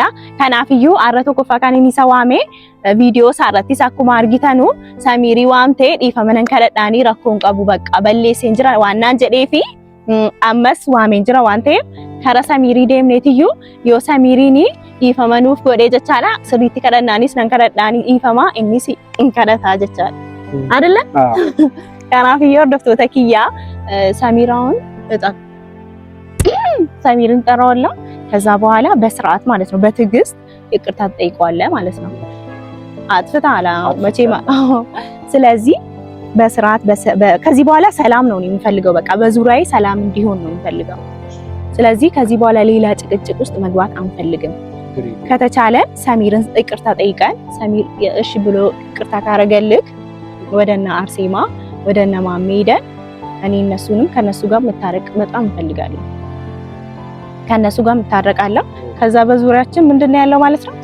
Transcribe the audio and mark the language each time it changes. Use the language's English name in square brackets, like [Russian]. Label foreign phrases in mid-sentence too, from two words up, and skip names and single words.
[Oromo] Kanaafiyyuu har'a tokkoffaa kan inni isa waame viidiyoo isaarrattis akkuma argitanu Samirii waamtee dhiifama nan kadhadhaanii rakkoon qabu bakka balleesseen jira waan naan jedheefi ammas waameen jira waan ta'eef karaa Samirii deemneetiyyuu yoo Samiriin dhiifama nuuf godhee jechaadha. Sirriitti kadhannaanis nan kadhadhaanii dhiifama innis hin kadhataa jechaadha. Adalla? Kanaafiyyuu hordoftoota kiyyaa [Amharic] ሰሚርን ጠራዋለሁ። ከዛ በኋላ በስርዓት ማለት ነው በትዕግስት ይቅርታ ትጠይቀዋለህ ማለት ነው። አጥፍተሃል መቼም። ስለዚህ በስርዓት ከዚህ በኋላ ሰላም ነው የምፈልገው። በቃ በዙሪያዬ ሰላም እንዲሆን ነው የምፈልገው። ስለዚህ ከዚህ በኋላ ሌላ ጭቅጭቅ ውስጥ መግባት አንፈልግም። ከተቻለ ሰሚርን ይቅርታ ጠይቀን ሰሚር እሺ ብሎ ይቅርታ ካረገልክ ወደና አርሴማ ወደና ማሜ ሄደን እኔ እነሱንም ከነሱ ጋር መታረቅ በጣም እንፈልጋለን። ከነሱ ጋር መታረቃለሁ። ከዛ በዙሪያችን ምንድነው ያለው ማለት ነው?